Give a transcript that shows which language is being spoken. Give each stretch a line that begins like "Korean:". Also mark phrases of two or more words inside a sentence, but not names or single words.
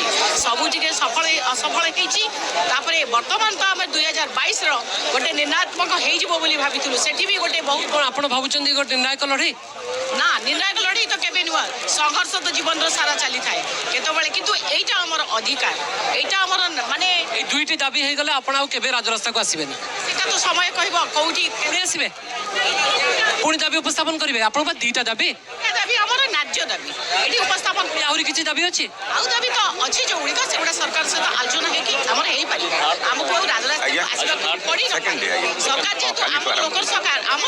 Odia: ସବୁ ଟିକେ ଅସଫଳ ହେଇଛି। ତାପରେ ବର୍ତ୍ତମାନ ତ ଆମେ 2022ର ଗୋଟେ ନିର୍ଣ୍ଣାତ୍ମକ ହେଇଯିବ ବୋଲି ଭାବିଥିଲୁ। ସେଠି ବି ଗୋଟେ ବହୁତ କ'ଣ ଆପଣ ଭାବୁଛନ୍ତି ଗୋଟେ ନିର୍ଣ୍ଣାୟକ ଲଢ଼େଇ? ନା ନିର୍ଣ୍ଣାୟକ ଲଢ଼େଇ ତ କେବେ ନୁହଁ। ସଂଘର୍ଷ ତ ଜୀବନର ସାରା ଚାଲିଥାଏ କେତେବେଳେ କିନ୍ତୁ ଏଇଟା ଆମର ଅଧିକାର ଏଇଟା ଆମର ମାନେ
Bangla: এই দুইটি দাবি হয়ে গেলে
Odia: ଆପଣ ଆଉ କେବେ ରାଜରାସ୍ତାକୁ ଆସିବେନି। ସେଟା ତ ସମୟ କହିବ କୋଉଠି ପୁଣି ଆସିବେ ପୁଣି ଦାବି ଉପସ୍ଥାପନ କରିବେ। ଆପଣଙ୍କ ବା ଦିଟା ଦାବି ଦାବି ଆମର ନ୍ୟାଯ୍ୟ ଦାବି ଏଠି ଉପସ୍ଥାପନ ଆହୁରି କିଛି ଦାବି ଅଛି। ଆଉ ଦାବି ତ ଅଛି ଯୋଉଗୁଡ଼ିକ ସେଗୁଡ଼ା ସରକାର ସହିତ ଆଲୋଚନା ହେଇକି ଆମର ହେଇପାରିବ। ଆମକୁ ଆଉ ରାଜରାସ୍ତାକୁ ଆସିବାକୁ ପଡ଼ିନଥାଏ। ସରକାର ଯେହେତୁ ଆମର ଲୋକର ସରକାର ଆମର